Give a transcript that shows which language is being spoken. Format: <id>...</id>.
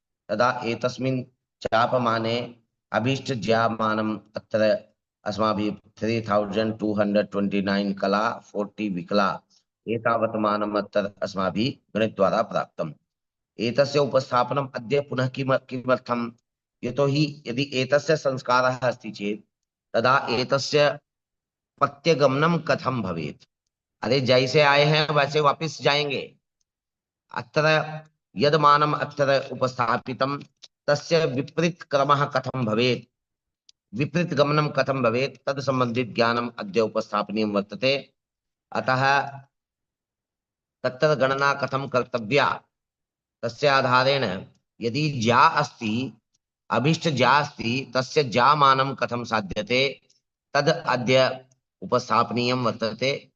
<sa>तदा एतस्मिन् चापमाने अभीष्टज्यामानम् अत्र अस्माभिः 3229 कला 40 विकला एतावत् मानम् अत्र अस्माभिः गणितद्वारा प्राप्तम्। एतस्य उपस्थापनम् अद्य पुनः किमर्थम्? यतोहि यदि एतस्य संस्कारः अस्ति चेत् तदा एतस्य प्रत्यगमनं कथं भवेत्?</sa> <hi>अरे जैसे आए हैं वैसे वापस जाएंगे।</hi> <sa>अत्र यद् मानम् अत्र उपस्थापितं तस्य विपरीत क्रमः कथं भवेत्, विपरीत गमनं कथं भवेत् तद् संबन्धित ज्ञानम् अद्य उपस्थापनीयं वर्तते। अतः तत्र गणना कथं कर्तव्या तस्य आधारेण यदि ज्या अस्ति अभीष्ट ज्या अस्ति तस्य ज्या मानं कथं साध्यते तद् अद्य उपस्थापनीयं वर्तते।</sa>